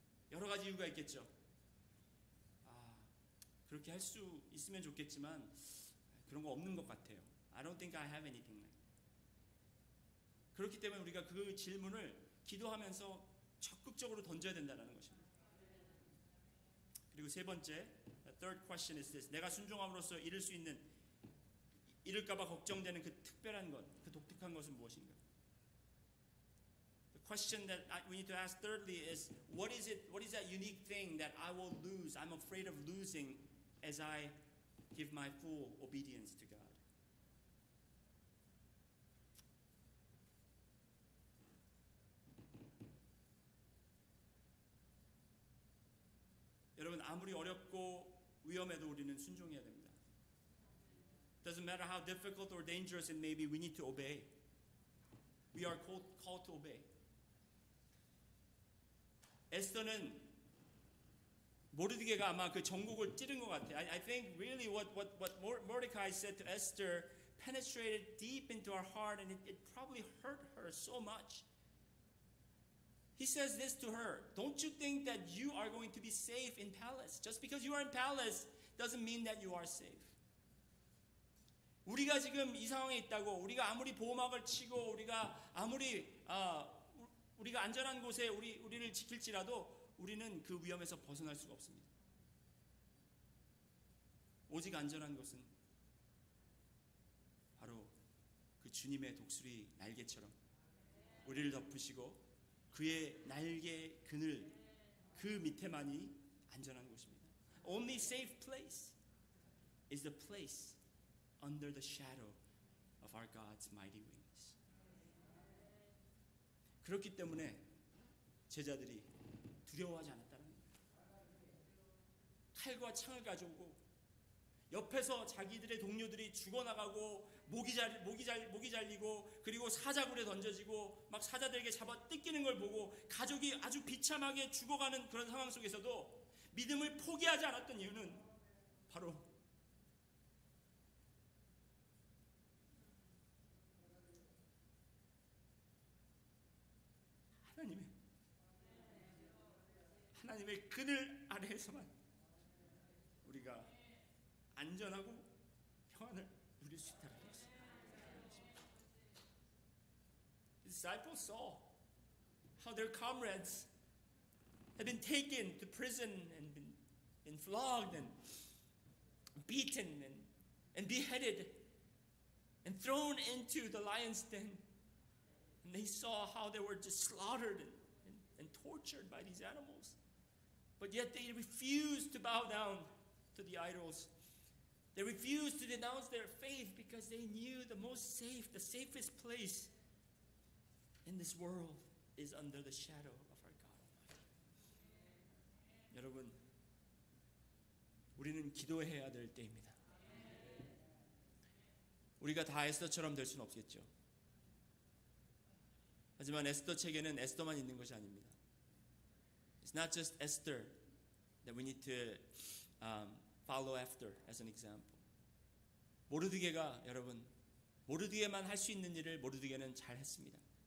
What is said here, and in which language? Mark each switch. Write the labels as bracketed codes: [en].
[ko] 여러 가지 이유가 있겠죠. 그렇게 할 수 있으면 좋겠지만 그런 거 없는 것 같아요. [en] I don't think I have anything like that. [ko] 그렇기 때문에 우리가 그 질문을 기도하면서 적극적으로 던져야 된다는 것입니다. 그리고 세 번째, [en] the third question is this. [ko] 내가 순종함으로써 잃을까봐 걱정되는 그 특별한 것, 그 독특한 것은 무엇인가? [en] The question that we need to ask thirdly is, what is that unique thing that I will lose? I'm afraid of losing as I give my full obedience to God. [ko] 여러분, 아무리 어렵고 위험해도 우리는 순종해야 됩니다. [en] Doesn't matter how difficult or dangerous it may be, we need to obey. We are called to obey. [ko] 에스더는 모르드게가 아마 그 정국을 찌른 것 같아요. [en] I think really what Mordecai said to Esther penetrated deep into her heart, and it probably hurt her so much. He says this to her, don't you think that you are going to be safe in palace? Just because you are in palace doesn't mean that you are safe. [ko] 우리가 지금 이 상황에 있다고, 우리가 아무리 보호막을 치고, 우리가 아무리 우리가 안전한 곳에 우리를 지킬지라도 우리는 그 위험에서 벗어날 수가 없습니다. 오직 안전한 것은 바로 그 주님의 독수리 날개처럼 우리를 덮으시고 그의 날개 그늘 그 밑에만이 안전한 곳입니다. [en] Only safe place is the place under the shadow of our God's mighty wings. [ko] 그렇기 때문에 제자들이 두려워하지 않았다는 거예요. 칼과 창을 가져오고 옆에서 자기들의 동료들이 죽어나가고 목이 잘리고 그리고 사자굴에 던져지고 막 사자들에게 잡아 뜯기는 걸 보고 가족이 아주 비참하게 죽어가는 그런 상황 속에서도 믿음을 포기하지 않았던 이유는 바로 하나님의 그늘 아래에서만 우리가 안전하고 평안을 누릴 수 있다는 것입니다. [en] The disciples saw how their comrades had been taken to prison and been flogged and beaten and beheaded and thrown into the lion's den. And they saw how they were just slaughtered and tortured by these animals. But yet they refused to bow down to the idols. They refused to denounce their faith because they knew the safest place in this world is under the shadow of our God Almighty. [ko] 여러분, 우리는 기도해야 될 때입니다. 우리가 다 에스더처럼 될 수는 없겠죠. 하지만 에스더 책에는 에스더만 있는 것이 아닙니다. [en] It's not just Esther that we need to follow after as an example. [ko] 모르드게가 여러분, 모르드게만 할 수 있는 일을 모르드게는 잘 했습니다.